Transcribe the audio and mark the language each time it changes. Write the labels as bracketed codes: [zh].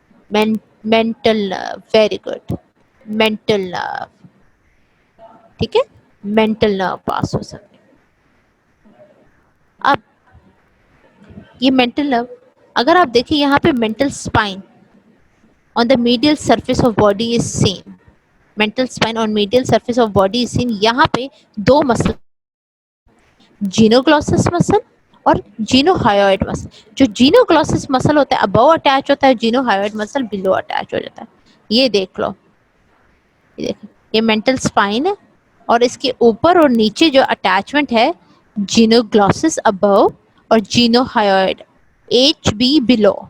[ur] Mental نرو، very good, mental نرو. ٹھیک ہے، mental نرو پاس ہو سکے. اب یہ مینٹل نرو اگر آپ دیکھیں یہاں پہ mental spine [en] on the medial surface of body is seen. mental spine on medial surface of body is seen. [ur] یہاں پہ دو مسل، جینوگلوسس مسل اور جینو ہائیوئڈ مسل. جو جینوگلوسس مسل ہوتا ہے ابو اٹیچ ہوتا ہے، جینو ہائیوئڈ مسل بلو اٹیچ ہو جاتا ہے. یہ دیکھ لو، یہ دیکھیں، یہ مینٹل اسپائن ہے اور اس کے اوپر اور نیچے جو اٹیچمنٹ ہے جینوگلوسس ابو اور جینو ہائیوئڈ ایچ بی بلو.